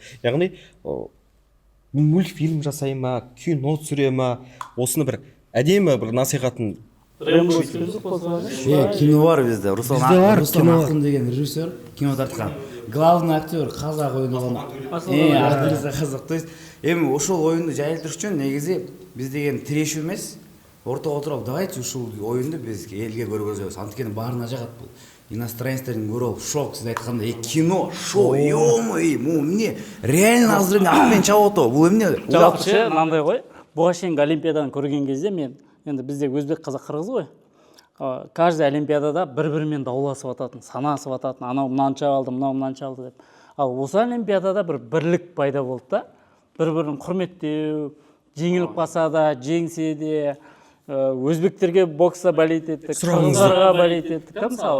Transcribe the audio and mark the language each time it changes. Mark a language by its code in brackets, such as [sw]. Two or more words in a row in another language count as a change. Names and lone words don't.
[kk] Яғни мультфильм жасай ма, кино түсіре ма, осыны бір әдемі бір насихатын. Кино бар бізде. Руслан Ақын деген режиссер кино тартқан. [ru] Главный актер [kk] қазақ ойнаған. Актриса қазақ. [ru] То есть [ky] эми ошол оюнду жайылтыш үчүн негизи биз деген тирешүү эмес, ортого отуруп, давайте ушул оюнду биз элге көргөзөбүз. Анткени баарына жагат бул. Иностранецтердин көрүп алып шок, сиз айткандай кино, шоу, ё-моё, эмне реально азыр атмен чабып атабы, бул эмне? [kk] Жалпы мындай ғой, буга чейинки олимпиаданы көрген кезде мен енді бізде өзбек қазақ қырғыз ғой. Каждый олимпиадада бір-бірімен дауласып ататын, санасып ататын, анау мынанша алды, мынау мынанша алды деп. Ал осы олимпиадада бір бірлік пайда болды да. Бір-бірін құрметтеу, жеңіліп қалса да, жеңсе де, өзбектерге бокста болеть еттік, қырғыздарға болеть еттік, мысалы.